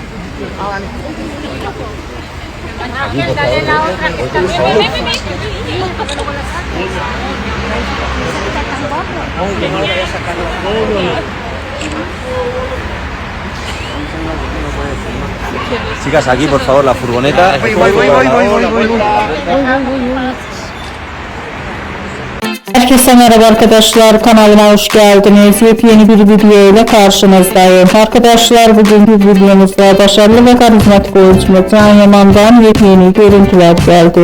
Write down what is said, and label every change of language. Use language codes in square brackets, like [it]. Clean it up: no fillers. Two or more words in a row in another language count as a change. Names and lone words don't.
[es] Ángel, dale la otra que está bien. Chicas, aquí por favor la furgoneta. Voy. [tr] Herkese merhaba arkadaşlar, kanalıma hoş geldiniz. Yepyeni bir video ile karşınızdayım. Arkadaşlar, bugünkü videomuzda başarılı ve karizmatik oyuncumuz Can Yaman'dan yepyeni görüntüler geldi.